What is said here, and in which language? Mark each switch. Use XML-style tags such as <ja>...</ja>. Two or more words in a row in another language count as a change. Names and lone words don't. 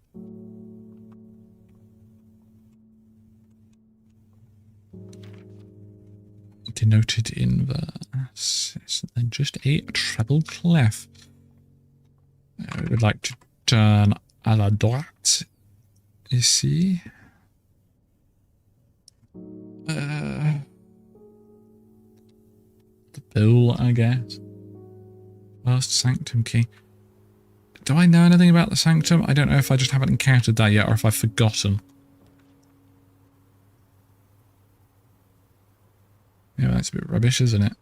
<en>Denoted in verse. Then just a treble clef. We would like to turn</en> <fr>à la droite.</fr> <en>Ici. The pool, I guess. Last sanctum key. Do I know anything about the sanctum? I don't know if I just haven't encountered that yet or if I've forgotten. Yeah, that's a bit rubbish, isn't it?</en>